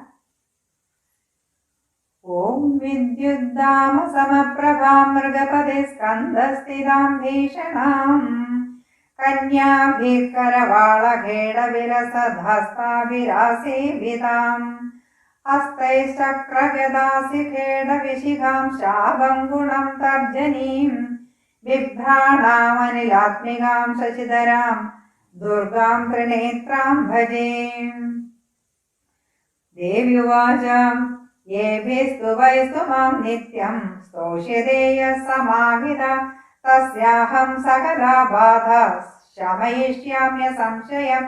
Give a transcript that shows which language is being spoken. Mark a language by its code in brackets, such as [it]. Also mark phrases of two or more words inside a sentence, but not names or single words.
[sa] ഓം വിദ്യുദ്ധാമ സമപ്രഭാം മൃഗപദേ സ്കന്ധസ്ഥിതാം ഭീഷണാം കന്യാഭിക്കരവാളഖേടവിലസധസ്താഭിരാസേവിതാം ഹസ്തൈശ്ചക്രഗദാസി ഖേടവിശിഖാം ശാപം ഗുണം തർജനീം बिभ्राणामनिलात्मिकां शशिधरां दुर्गां त्रिनेत्रां भजे। देव्युवाच येभिस्तु वैस्तु मां नित्यं स्तोष्यते यः समाहिता तस्याहं सकला बाधा शमयिष्याम्य संशयम्।